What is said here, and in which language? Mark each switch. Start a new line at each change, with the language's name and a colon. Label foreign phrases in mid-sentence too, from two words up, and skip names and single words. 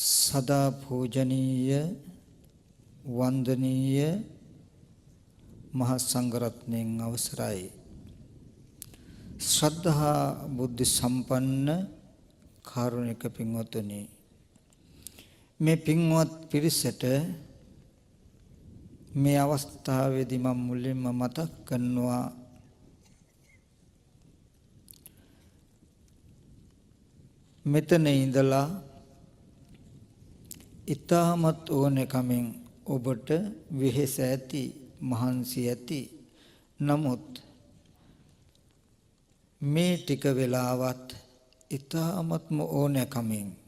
Sinhala: සදා පූජනීය වන්දනීය මහාසංඝරත්නයෙන් අවසරයි ශ්‍රද්ධා බුද්ධි සම්පන්න කාරුණික පින්වතුනි මේ පින්වත් පිරිසට මේ අවස්ථාවේදී මම මුලින්ම මතක් කරනවා මෙතන ඉඳලා ඊටමත් ඕනකමින් ඔබට වෙහෙස ඇති මහන්සි ඇති නමුත් මේ ටික වෙලාවත් ඊටමත්ම ඕනකමින්